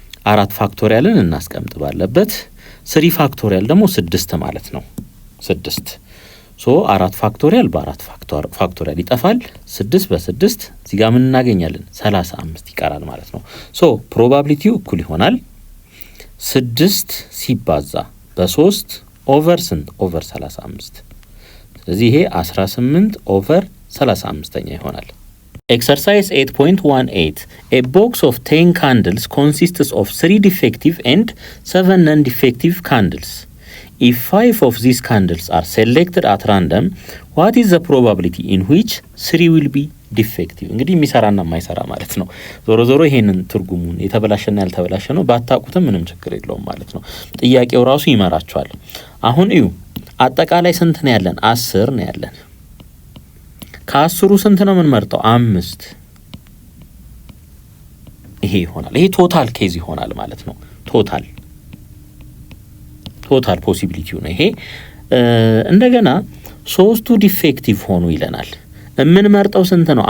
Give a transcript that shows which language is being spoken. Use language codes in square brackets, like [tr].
[am] 4 ፋክቶሪያልን እናስቀምጥ ባለበት 3 ፋክቶሪያል ደግሞ 6 ማለት ነው። 6 ሶ 4 ፋክቶሪያል በ4 ፋክቶሪያል ይጠፋል። 6 በ6 እዚህ ጋር ምን እናገኛለን? 35 ይቀራል ማለት ነው። ሶ ፕሮባቢሊቲው እኩል ይሆናል 6 ሲባዛ በ3 ኦቨር ስንት? ኦቨር 35። ስለዚህ ይሄ 18 ኦቨር 35ኛ ይሆናል። [en] Exercise 8.18 A box of 10 candles consists of 3 defective and 7 non-defective candles. If 5 of these candles are selected at random, what is the probability in which 3 will be defective? [am] እንግዲህ የሚሰራና የማይሰራ ማለት ነው። ዞሮ ዞሮ ይሄንን ትርጉሙን የተበላሸና ያልተበላሸ ነው ባታውቁትም ምንም ችግር የለውም ማለት ነው። ጥያቄው ራሱ ይመራቸዋል። አሁን እዩ አጠቃላይ ስንት ነው ያለን? 10 ነው ያለን። ከ10ሩ ስንት ነው የምንመርጠው? 5 ይሄ ይሆናል። ይሄ ቶታል ኬዝ ይሆናል ማለት ነው። ቶታል ፖሲቢሊቲው ነው ይሄ። እንደገና 3ቱ ዲፌክቲቭ ሆኑ ይለናል። የምንመርጠው ስንት ነው?